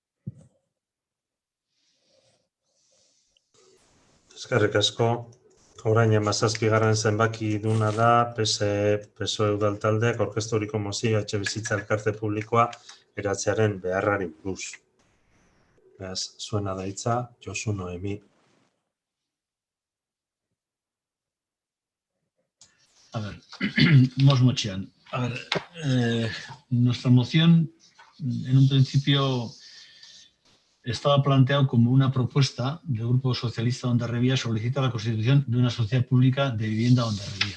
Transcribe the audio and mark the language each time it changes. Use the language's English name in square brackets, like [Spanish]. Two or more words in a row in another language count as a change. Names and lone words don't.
[Basque] Eskerrik asko. Orain 17. zenbaki duna da PSOE udal taldeak aurkezturiko mozioa etxebizitza elkarte publikoa eratzearen beharrari buruz. Beraz, zuena da hitza, Josu Noemi. [Spanish] A ver, Mosmochian. A ver, nuestra moción en un principio estaba planteado como una propuesta del Grupo Socialista de Hondarribia, solicita la constitución de una sociedad pública de vivienda Hondarribia.